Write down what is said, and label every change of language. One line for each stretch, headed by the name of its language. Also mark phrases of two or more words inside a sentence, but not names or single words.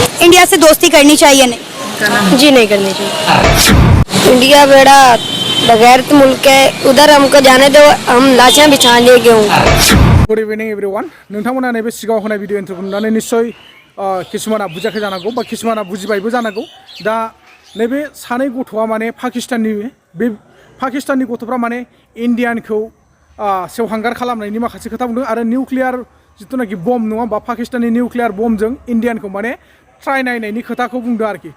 Hindi: इंडिया से दोस्ती करनी चाहिए नहीं? जी नहीं करनी चाहिए। इंडिया बेड़ा बगैर मुल्क है, उधर हमको जाने दो, हम लाशें बिछा लेंगे।
English: good evening everyone.
Bodo: नोंथांमोना नैबे सिगाङाव होनाय भिडिअ इन्ट्र'खौ नुनानै निस्सय किसुमाना बुजियाखै जानांगौ बा किसुमाना बुजिबायबो जानांगौ। दा नैबे सानै गथ'आ माने पाकिस्ताननि गथ'फ्रा माने इन्डियानखौ सेवहांगार खालामनायनि माखासे खोथा बुंदों आरो निउक्लियार जिथुनाखि बम नङा होमबा, पाकिस्ताननि निउक्लियार बमजों इन्डियानखौ माने ट्राइ नायनायनि खोथाखौ बुंदों आरोखि।